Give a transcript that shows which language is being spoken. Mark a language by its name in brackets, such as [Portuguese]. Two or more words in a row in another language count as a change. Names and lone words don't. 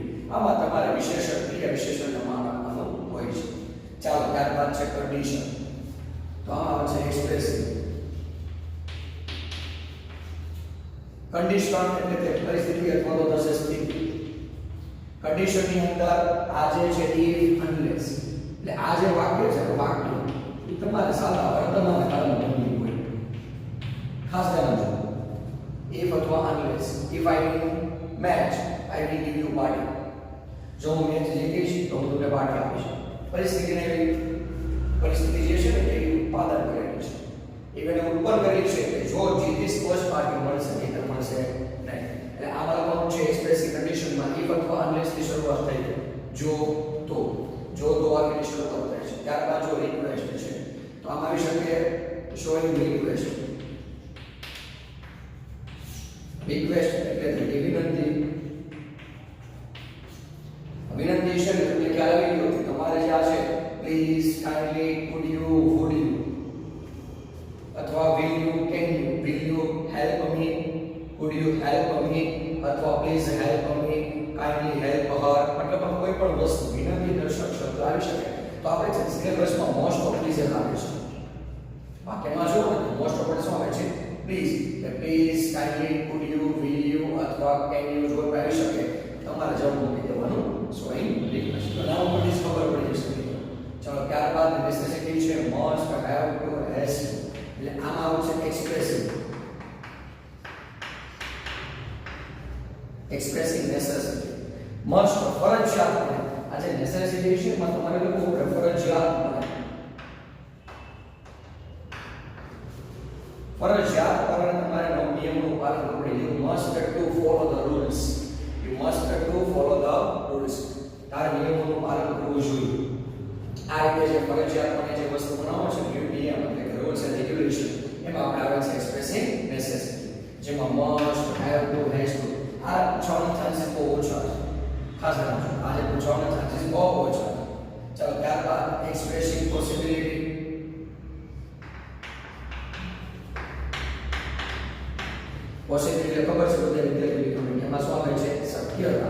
[Gujarati] આમાં તમારે વિશેષણ, ક્રિયા વિશેષણનો માન આપવાનું હોય છે. ચાલો ત્યારબાદ છે કન્ડિશન. તો આમાં છે એક્સપ્રેસિવ. કન્ડિશન એટલે કે પરિસ્થિતિ અથવા તો થશે સ્થિતિ. કન્ડિશનની અંદર આ જે છે [English] if unless, [Gujarati] એટલે આ જે વાક્ય છે વાક્ય એ તમારે સાદા વર્તમાન કાળમાં બનવું હોય. ખાસ ધ્યાન આપજો. [English] if અથવા unless. if I win match I will give you party. [Gujarati] જો હું મેચ જીતીશ તો હું તમને પાર્ટી આપીશ. પરિસ્થિતિને પરિસ્થિતિ જે છે ને એ ઉત્પાદન કરેલું છે. એને ઉત્પન્ન કરેલું છે કે જો જીતીશ તો જ પાર્ટી મળશે, નહીં તો મળશે નહીં. એટલે આ વાળાનું છે એક્સપ્રેસિવ કન્ડિશનમાં if અથવા unless થી શરૂઆત થઈ છે. જો તો વાક્યની શરૂઆત થાય છે. ત્યારબાદ જો રિક્વેસ્ટ છે તો આમાં આવી શકે [English] showing request. [Gujarati] રિક્વેસ્ટ એટલે કે વિનંતી. વિનંતી છે એટલે તમને ખ્યાલ આવી ગયો કે તમારે જે આ છે [English] please, kindly, could you, would you would you help me અથવા please help me, kindly help her, [Gujarati] મતલબ કોઈ પણ વસ્તુ વિનંતી દર્શક શબ્દ આવી શકે તો આપણે છે સિલેબસમાં [English] most of please [Gujarati] આવે છે વાક્યમાં જો [English] most of [Gujarati] શું આવે છે પ્લીઝ, કે [English] please, kindly, would you, will you [Gujarati] અથવા [English] can you [Gujarati] જો આવી શકે તમારે જવાબ મૂકી દેવાનું [English] showing request. [Gujarati] તો નામ પરથી જ ખબર પડી જશે મિત્રો. ચાલો ત્યારબાદ નેસેસિટી છે [English] must, have to, has to. [Gujarati] એટલે આમાં આવશે [English] expressive, expressing necessity. [Gujarati] મસ્ટ ફરજિયાત બને. આ જે નેસેસિટી છે એમાં તમારે લખવું પડે ફરજિયાત બને. ફરજિયાત કારણ તમારે નિયમોનું પાલન કરવું પડે. [English] You must to follow the rules. You must to follow the rules. [Gujarati] તારે નિયમોનું પાલન કરવું જોઈએ. આ રીતે જે ફરજિયાત બને જે વસ્તુ બનાવો છે નિયમ એટલે કે [English] rules and regulation [Gujarati] એમાં આપણે આવે છે [English] expressing necessity, [Gujarati] જેમાં [English] must, have to, has to [Gujarati] આ પૂછવાના ચાન્સીસ બહુ ઓછા છે. ખાસ રાખજો આજે પૂછવાના ચાન્સીસ બહુ ઓછા છે. ચાલો ત્યારબાદ [English] expressing possibility. [Gujarati] પોસિબિલિટી ખબર છે બધા વિદ્યાર્થીઓને એમાં શું આવે છે શક્યતા.